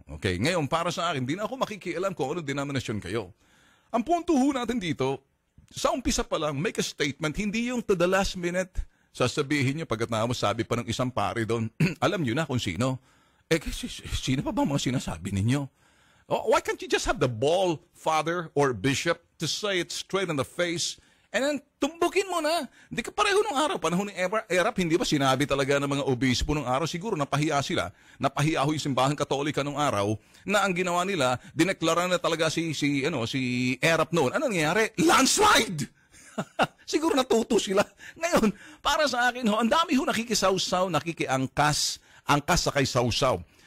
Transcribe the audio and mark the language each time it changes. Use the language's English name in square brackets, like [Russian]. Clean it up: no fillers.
[Filipino] Okay, ngayon para sa akin, di na ako makikialam kung anong denominasyon kayo. Ang punto ho natin dito, sa umpisa pa lang, [English] make a statement, [Filipino] hindi yung [English] to the last minute, [Filipino] sasabihin nyo pagkatapos sabi pa ng isang pari doon, alam nyo na kung sino. Sino pa ba mga sinasabi ninyo? [English] Oh, why can't you just have the ball, father or bishop, to say it straight in the face, and then [Filipino] tumbukin mo na. Hindi ka pareho nung araw. Panahon ni Erap, hindi ba sinabi talaga ng mga obispo nung araw? Siguro napahiya sila. Napahiya ho yung simbahang katolika nung araw na ang ginawa nila, dineklara na talaga si Erap noon. Ano nangyari? Landslide! Siguro natuto sila. Ngayon, para sa akin, ang dami ho nakikisawsaw, nakikiangkas, angkas sakay sawsaw.